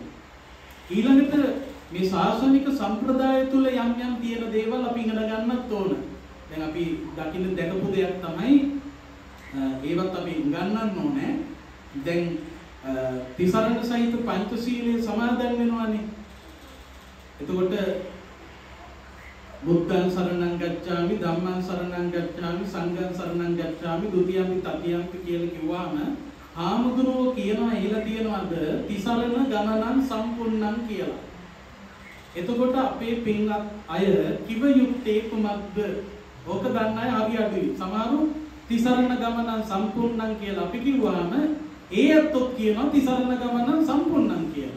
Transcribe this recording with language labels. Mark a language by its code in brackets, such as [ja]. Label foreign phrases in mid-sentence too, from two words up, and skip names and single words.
[si] ඊළඟට මේ ශාසනික සම්ප්‍රදාය තුල යම් තියෙන දේවල් අපි ඉගෙන ගන්නත් ඕන. දැන් අපි දකින්න දැකපු දෙයක් තමයි ඒවත් අපි ගන්නන්න ඕනේ. දැන් තිසරණ සහිත පංචශීලයේ සමාදන් වෙනවානේ. එතකොට [pi] බුද්ධං සරණං ගච්ඡාමි ධම්මං සරණං ගච්ඡාමි සංඝං සරණං ගච්ඡාමි ဒ ුතියම්පි තතියම්පි [si] කියලා කිව්වම ආමුදුරෝ කියනවා එහෙලා තියනවාද [pi] තිසරණ ගමනං සම්පූර්ණං [si] කියලා. එතකොට අපේ පින්වත් අය කිව යුත්තේ කුමක්ද? ඕක දන්න අය හරි අඩුයි. සමහරු [pi] තිසරණ ගමනං සම්පූර්ණං [si] කියලා අපි කිව්වහම ඒ අතොත් කියනවා [pi] තිසරණ ගමනං සම්පූර්ණං [si] කියලා.